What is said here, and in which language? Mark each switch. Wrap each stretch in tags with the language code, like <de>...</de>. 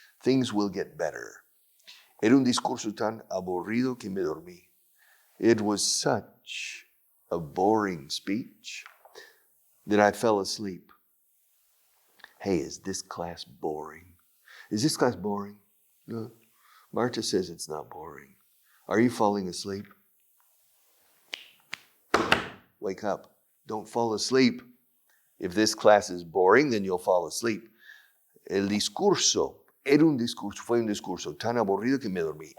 <en>Things will get better.</en> <es>Era un discurso tan aburrido que me dormí.</es> <en>It was such a boring speech that I fell asleep. Hey, is this class boring? Is this class boring? No. Marta says it's not boring. Are you falling asleep? Wake up. Don't fall asleep. If this class is boring, then you'll fall asleep.</en> <es>El discurso fue un discurso tan aburrido que me dormí.</es>